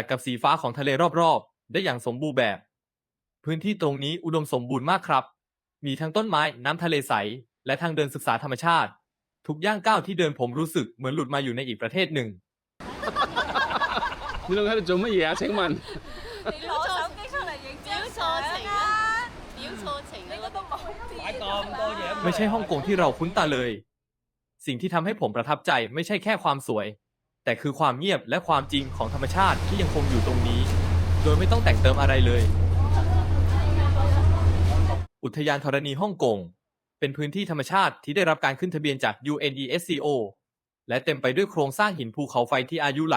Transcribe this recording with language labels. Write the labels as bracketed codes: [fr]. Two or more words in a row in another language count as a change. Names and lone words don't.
[th] กับสีฟ้าของทะเลรอบๆได้อย่างสมบูรณ์แบบพื้นที่ตรงนี้อุดมสมบูรณ์มากครับมีทั้งต้นไม้น้ำทะเลใสและทางเดินศึกษาธรรมชาติทุกย่างก้าวที่เดินผมรู้สึกเหมือนหลุดมาอยู่ในอีกประเทศหนึ่ง [yue] 你兩喺度做乜嘢啊？請問？你攞手機出嚟影張相啊！表錯情你個都冇知。買咁多嘢。 [th] ไม่ใช่ฮ่องกงที่เราคุ้นตาเลยสิ่งที่ทำให้ผมประทับใจไม่ใช่แค่ความสวยแต่คือความเงียบและความจริงของธรรมชาติที่ยังคงอยู่ตรงนี้โดยไม่ต้องแต่งเติมอะไรเลย อุทยานธรณีฮ่องกงเป็นพื้นที่ธรรมชาติที่ได้รับการขึ้นทะเบียนจาก UNESCO และเต็มไปด้วยโครงสร้างหินภูเขาไฟที่อายุหลาย